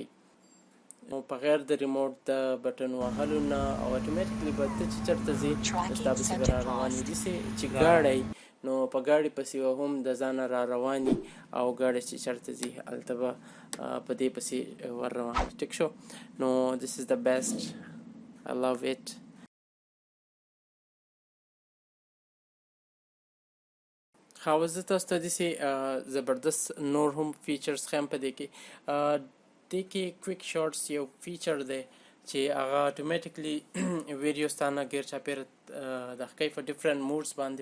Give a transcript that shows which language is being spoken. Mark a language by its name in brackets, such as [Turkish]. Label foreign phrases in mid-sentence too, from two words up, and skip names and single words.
[Pashto] نو په غیر د ریموټ د بټن وهلو نه او اټومیټیکلی به ته چې چېرته ځې نو ستا پسې به را روان وي. داسې چې ګاډی نو په ګاډي پسې به هم د ځانه را روان وي او ګاډی چې چېرته ځي هلته به په دې پسې ور روان وي. ټیک شو. نو [English] this is the best. I love it. [Pashto] ښه اوس زه تاسو ته داسې زبردست نور هم فیچرز ښیم په دې کې. دې کې [English] quick shorts [Pashto] یو فیچر دی چې هغه [English] automatically video [Pashto] ستا نه ګیر چاپېره دغه کوي په [English] different modes [Pashto] باندې.